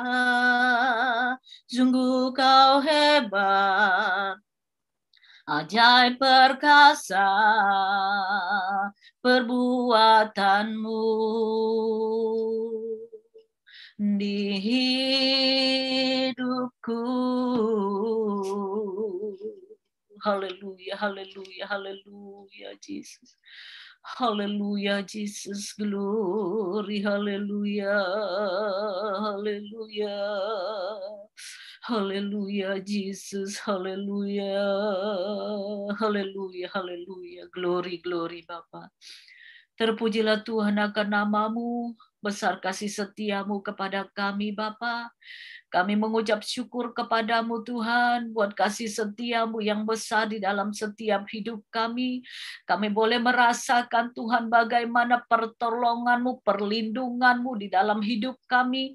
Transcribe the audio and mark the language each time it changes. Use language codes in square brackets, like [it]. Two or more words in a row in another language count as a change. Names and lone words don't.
[id] Sungguh Kau hebat, ajaib perkasa perbuatanmu. Di hidupku Haleluya, haleluya, haleluya, Jesus. Haleluya, Jesus, glory, haleluya, haleluya. Haleluya, Jesus, haleluya, haleluya, haleluya, [en] glory, glory, [id] Bapa. Terpujilah Tuhan akan nama-Mu, besar kasih setia-Mu kepada kami, Bapa. Kami mengucap syukur kepadamu Tuhan, buat kasih setia-Mu yang besar di dalam setiap hidup kami. Kami boleh merasakan Tuhan bagaimana pertolongan-Mu, perlindungan-Mu di dalam hidup kami.